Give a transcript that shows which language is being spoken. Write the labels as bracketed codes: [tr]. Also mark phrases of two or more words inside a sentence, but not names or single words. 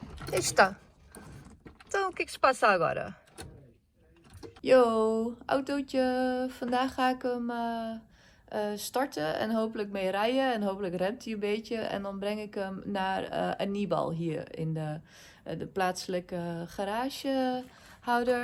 [pt] Está. Então, o que é que se passa agora? [nl] Yo, autootje. Vandaag ga ik hem starten en hopelijk mee rijden. En hopelijk remt hij een beetje. En dan breng ik hem naar Anibal hier in de plaatselijke garagehouder.